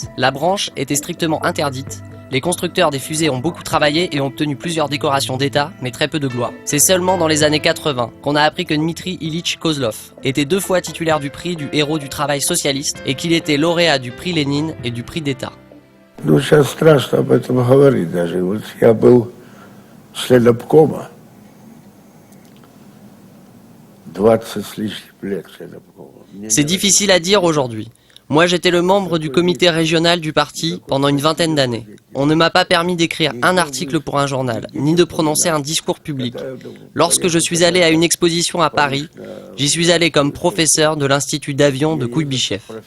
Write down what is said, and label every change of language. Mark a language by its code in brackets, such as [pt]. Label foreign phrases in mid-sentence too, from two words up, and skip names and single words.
[fr] La branche était strictement interdite. Les constructeurs des fusées ont beaucoup travaillé et ont obtenu plusieurs décorations d'État, mais très peu de gloire. C'est seulement dans les années 80 qu'on a appris que Dmitri Ilitch Kozlov était 2 fois titulaire du prix du héros du travail socialiste et qu'il était lauréat du prix Lénine et du prix d'État. [ru] Ну, сейчас страшно об этом говорить даже. Вот я был членом обкома. 20 с лишним лет членом обкома. [fr] C'est difficile à dire aujourd'hui. Moi, j'étais le membre du comité régional du parti pendant une vingtaine d'années. On ne m'a pas permis d'écrire un article pour un journal, ni de prononcer un discours public. Lorsque je suis allé à une exposition à Paris, j'y suis allé comme professeur de l'Institut d'avion de Kouibychev.